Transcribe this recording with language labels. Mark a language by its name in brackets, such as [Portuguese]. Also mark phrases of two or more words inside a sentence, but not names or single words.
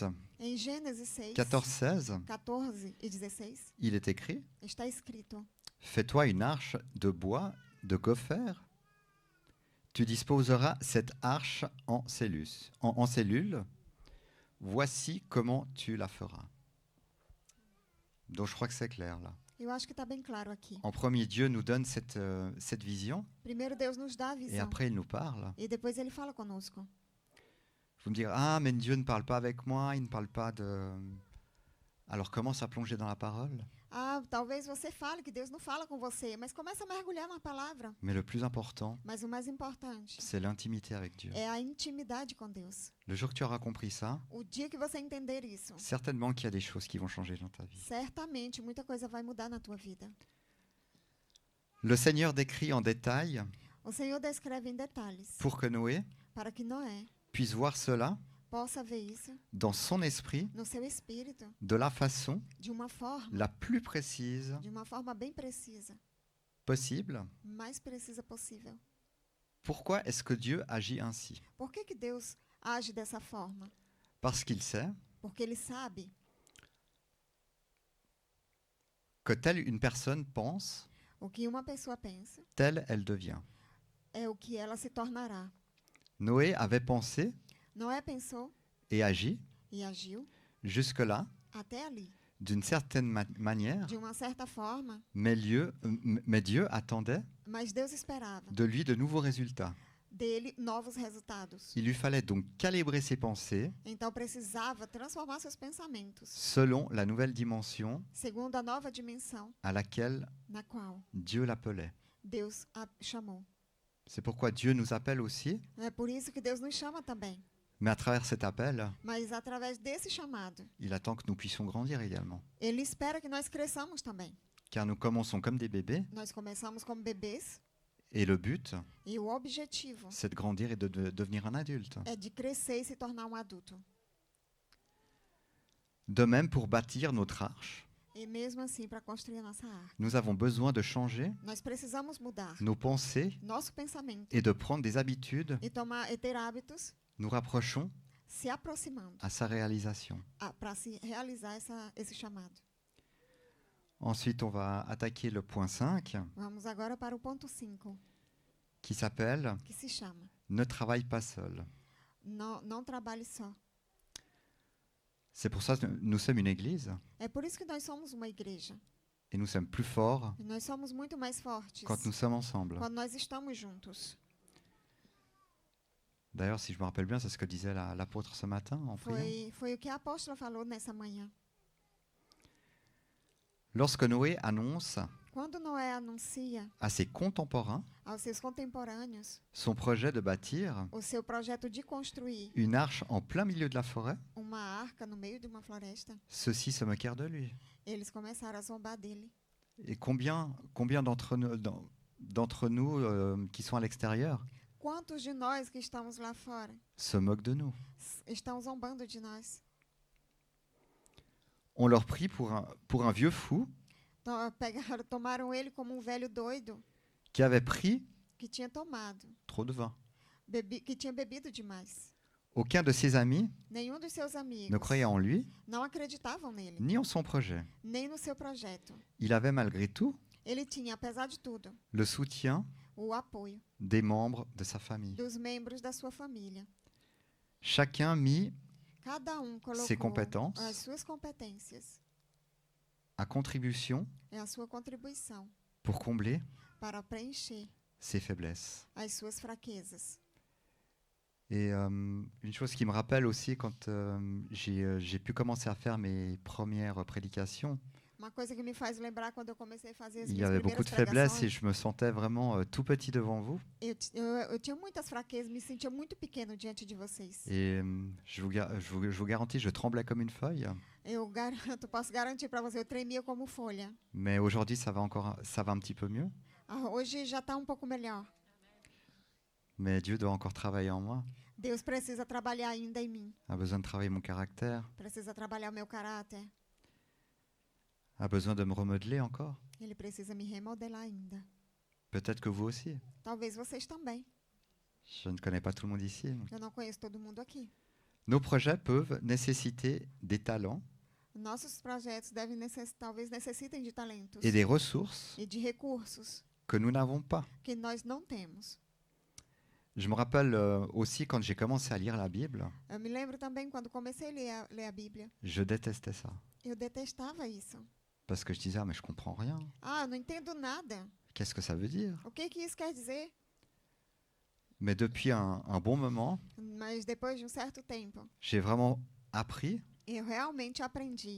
[Portuguese] Em Gênesis 6, 14, 16, 14 e 16, [French] il est écrit [Portuguese] está escrito: [French] Fais-toi une arche de bois de gopher. Tu disposeras cette arche en cellules. Voici comment tu la feras. Donc je crois que c'est clair là. [Portuguese] Eu acho que está bem claro aqui. [French] En premier, Dieu nous donne cette vision [Portuguese] Primeiro Deus nos dá a [French] et [Portuguese] visão [French] après il nous parle. [Portuguese] e depois ele fala conosco. [French] Vous me direz, ah mais Dieu ne parle pas avec moi, il ne parle pas Alors commence à plonger dans la parole. [Portuguese] Ah, talvez você fale que Deus não fala com você, mas começa a mergulhar na palavra. [French] Mais le plus important, [Portuguese] Mas o mais importante [French] c'est l'intimité avec Dieu. [Portuguese] é a intimidade com Deus. [French] Le jour que tu auras compris ça, [Portuguese] O dia que você entender isso, [French] certainement qu'il y a des choses qui vont changer dans ta vie. [Portuguese] certamente muita coisa vai mudar na tua vida. [French] Le Seigneur décrit en détail [Portuguese] O Senhor descreve em detalhes [French] pour que Noé [Portuguese] para que Noé [French] puisse voir cela [Portuguese] possa ver isso [French] dans son esprit [Portuguese] no seu espírito [French] de la façon [Portuguese] de uma forma [French] la plus précise [Portuguese] bem precisa, [French] possible. [Portuguese] mais precisa possível. [French] Pourquoi est-ce que Dieu agit ainsi? [Portuguese] Por que Deus age dessa forma? [French] Parce qu'il sait [Portuguese] Porque Ele sabe [French] que telle une personne pense, [Portuguese] o que uma pessoa pensa [French] telle elle devient. [Portuguese] é o que ela se tornará. [French] Noé avait pensé [Portuguese] Noé pensou [French] et agi [Portuguese] e agiu [French] jusque-là [Portuguese] até ali, [French] d'une certaine manière, [Portuguese] de uma certa forma, [French] mais Dieu attendait [Portuguese] mas Deus esperava [French] de lui de nouveaux résultats. [Portuguese] dele novos resultados. [French] Il lui fallait donc calibrer ses pensées [Portuguese] Então precisava transformar seus pensamentos [French] selon la nouvelle dimension [Portuguese] segundo a nova dimensão [French] à laquelle [Portuguese] na qual [French] Dieu l'appelait. [Portuguese] Deus a chamou. [French] C'est pourquoi Dieu nous appelle aussi, [Portuguese] É por isso que Deus nos chama também. [French] mais à travers cet appel, [Portuguese] Mas através desse chamado, [French] il attend que nous puissions grandir également. [Portuguese] Ele espera que nós cresçamos também. [French] Car nous commençons comme des bébés, [Portuguese] Nós começamos como bebês [French] et le but, [Portuguese] e o objetivo [French] c'est de grandir et de devenir un adulte. [Portuguese] é de crescer e se tornar um adulto. [French] De même, pour bâtir notre arche, [Portuguese] E mesmo assim, para construir a nossa arca, [French] nous avons besoin de changer [Portuguese] nós precisamos mudar [French] nos pensées [Portuguese] nosso pensamento [French] et de prendre des habitudes, [Portuguese] e ter hábitos [French] nous rapprochons [Portuguese] se aproximando [French] à sa réalisation. [Portuguese] para se realizar esse chamado. [French] Ensuite, on va attaquer le point 5, [Portuguese] Vamos agora para o ponto 5, [French] qui s'appelle [Portuguese] que se chama [French] « Ne travaille pas seul [Portuguese] Não trabalhe só. ». [French] C'est pour ça que nous sommes une église [Portuguese] É por isso que nós somos uma igreja. [French] et nous sommes plus forts [Portuguese] E nós somos muito mais fortes [French] quand nous sommes ensemble. [Portuguese] quando nós estamos juntos. [French] D'ailleurs, si je me rappelle bien, c'est ce que disait l'apôtre ce matin en priant. [Portuguese] Foi o que a apóstola falou nessa manhã. [French] Lorsque Noé annonce [Portuguese] Quando Noé anuncia [French] à ses contemporains [Portuguese] aos seus contemporâneos [French] son projet de bâtir [Portuguese] o seu projeto de construir [French] une arche en plein milieu de la forêt, [Portuguese] uma arca no meio de uma floresta, [French] ceux-ci se moquèrent de lui. [Portuguese] eles começaram a zombar dele. [French] Et combien d'entre nous qui sont à l'extérieur [Portuguese] Quantos de nós que estamos lá fora [French] se moquent de nous? [Portuguese] estão zombando de nós? [French] On leur prit pour un vieux fou [Portuguese] Tomaram ele como velho doido [French] qui avait pris [Portuguese] que tinha tomado, [French] trop de vin. [Portuguese] que tinha bebido demais. [French] Aucun de ses amis [Portuguese] Nenhum dos seus amigos [French] ne croyait en lui, [Portuguese] não acreditavam nele, [French] ni en son projet. [Portuguese] nem no seu projeto. [French] Il avait malgré tout [Portuguese] Ele tinha, apesar de tudo, [French] le soutien [Portuguese] o apoio [French] des membres de sa famille. [Portuguese] dos membros da sua família. [French] Chacun mit [Portuguese] Cada colocou [French] ses compétences [Portuguese] as suas competências [French] à contribution [Portuguese] e a sua contribuição [French] pour combler [Portuguese] para preencher [French] ses faiblesses. [Portuguese] as suas fraquezas. [French] Et une chose qui me rappelle aussi quand j'ai pu commencer à faire mes premières prédications, [Portuguese] Uma coisa que me faz lembrar quando eu comecei a fazer as [French] il y [Portuguese] minhas [French] avait beaucoup [Portuguese] primeiras [French] de faiblesses et [Portuguese] pregações. [French] je me sentais vraiment tout petit devant vous. [Portuguese] Eu tinha muitas fraquezas, me sentia muito pequeno diante de vocês. [French] Et je vous garantis, je tremblais comme une feuille. [Portuguese] Eu garanto, posso garantir para você, eu tremia como folha. [French] Mais aujourd'hui, ça va un petit peu mieux. [Portuguese] Hoje já está um pouco melhor. [French] Mais Dieu doit encore travailler en moi. [Portuguese] Deus precisa trabalhar ainda em mim. [French] A besoin de travailler mon caractère. [Portuguese] Precisa trabalhar o meu caráter. [French] A besoin de me remodeler encore. [Portuguese] Ele precisa me remodelar ainda. [French] Peut-être que vous aussi. [Portuguese] Talvez vocês também. [French] Je ne connais pas tout le monde ici. [Portuguese] Eu não conheço todo mundo aqui. [French] Nos projets peuvent nécessiter des talents [Portuguese] Nossos projetos talvez necessitem de talentos [French] et des ressources [Portuguese] e de recursos [French] que nous n'avons pas. [Portuguese] que nós não temos. [French] Je me rappelle aussi quand j'ai commencé à lire la Bible, [Portuguese] Eu me lembro também quando comecei a ler a Bíblia. [French] je détestais ça. [Portuguese] Eu detestava isso. [French] Parce que je disais, ah, mais je comprends rien. [Portuguese] Ah, eu não entendo nada. [French] Qu'est-ce que ça veut dire? [Portuguese] O que isso quer dizer? [French] Mais depuis un bon moment, [Portuguese] Mas depois de um certo tempo, [French] j'ai vraiment appris [Portuguese] Eu realmente aprendi